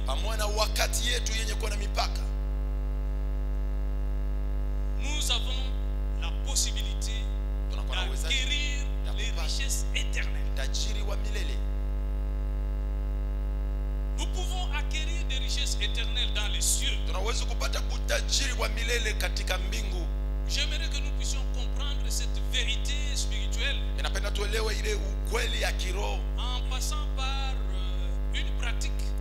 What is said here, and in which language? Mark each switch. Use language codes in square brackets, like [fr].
[sw] pamoja na wakati yetu yenye kuwa na mipaka, [fr] nous avons la possibilité d'acquérir les richesses éternelles. [sw] Tajiri wa milele. [fr] Nous pouvons acquérir des richesses éternelles dans les cieux. [sw] Tunaweza kupata butajiri wa milele katika mbingu. [fr] J'aimerais que nous puissions comprendre cette vérité spirituelle. [sw] Ninapenda tuelewe ile ukweli ya kiroho. [fr] En passant par une pratique.